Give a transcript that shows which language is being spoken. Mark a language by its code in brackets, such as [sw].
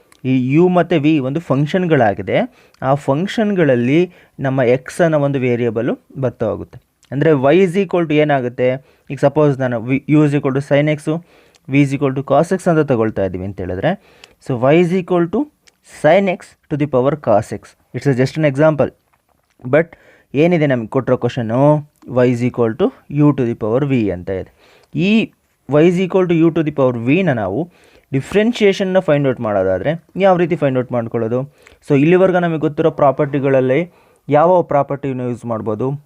[kn] ಈ ಯು ಮತ್ತು ವಿ ಒಂದು ಫಂಕ್ಷನ್ಗಳಾಗಿದೆ, ಆ ಫಂಕ್ಷನ್ಗಳಲ್ಲಿ ನಮ್ಮ ಎಕ್ಸ್ ಅನ್ನೋ ಒಂದು ವೇರಿಯೇಬಲು ಬರ್ತಾ ಹೋಗುತ್ತೆ. [en] ಅಂದರೆ y is equal to ಏನಾಗುತ್ತೆ, ಈಗ ಸಪೋಸ್ ನಾನು u is equal to sine x, v is equal to cos x [kn] ಅಂತ ತಗೊಳ್ತಾ ಇದ್ದೀವಿ ಅಂತ ಹೇಳಿದ್ರೆ, [en] So y is equal to sin x to the power cos x it's just an example. [kn] But ಏನಿದೆ ನಮಗೆ ಕೊಟ್ಟಿರೋ question [en] y is equal to u to the power v [kn] ಅಂತ ಇದೆ. ಈ [en] y is equal to u to the power vನ [kn] ನಾವು ಡಿಫ್ರೆನ್ಷಿಯೇಷನ್ನ find out ಮಾಡೋದಾದರೆ ಯಾವ ರೀತಿ ಫೈಂಡ್ ಔಟ್ ಮಾಡ್ಕೊಳ್ಳೋದು? ಸೊ ಇಲ್ಲಿವರೆಗೆ ನಮಗೆ ಗೊತ್ತಿರೋ ಪ್ರಾಪರ್ಟಿಗಳಲ್ಲಿ ಯಾವ ಪ್ರಾಪರ್ಟಿನ ಯೂಸ್ ಮಾಡ್ಬೋದು?